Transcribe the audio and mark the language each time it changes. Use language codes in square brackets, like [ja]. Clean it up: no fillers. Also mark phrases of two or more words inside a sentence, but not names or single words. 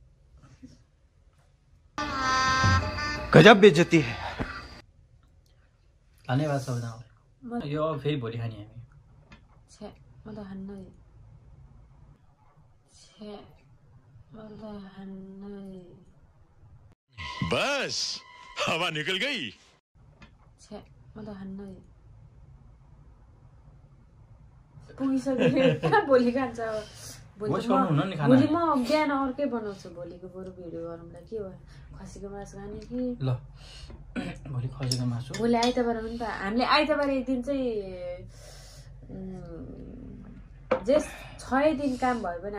[hi] गजब बेइज्जती है [ne] धन्यवाद सबैजनालाई यो फेरि भोलि खाने हामी छे म त खान्न छे म त खान्न [hi] बस हवा निकल गई [ne] छे म त खान्न पुगिसक्यो कहाँ भोलि खान्छ अब भोलि म बिहान अर्कै बनाउँछु भोलिको बरु भिडियो गरौँला के भयो खसीको मासु खाने कि ल भोलि खसीको मासु भोलि आइतबार हो नि त हामीले आइतबार एक दिन चाहिँ जे 6 दिन काम भयो भने